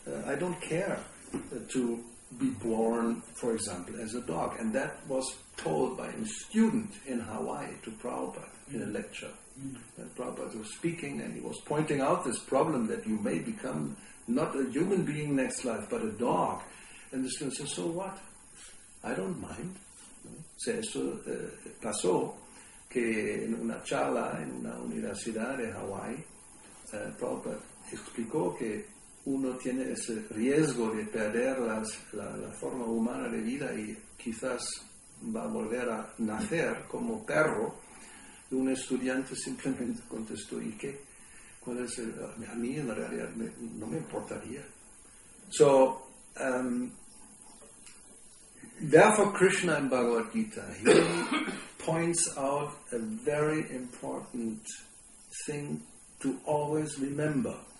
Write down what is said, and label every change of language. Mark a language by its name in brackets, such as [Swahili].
[English] I don't care to be born, for example, as a dog. And that was told by a student in Hawaii to Prabhupada in a lecture. And Prabhupada was speaking and he was pointing out this problem that you may become not a human being next life, but a dog. And the student says, so what? I don't mind. [Spanish] Se eso pasó que en una charla en una universidad de Hawaii, Prabhupada explicó que uno tiene ese riesgo de perder la forma humana de vida y quizás va a volver a nacer como perro. Y un estudiante simplemente contestó, ¿y qué? ¿Cuál es a mí en realidad no me importaría. [English] So, therefore Krishna in Bhagavad Gita, he points out a very important thing to always remember.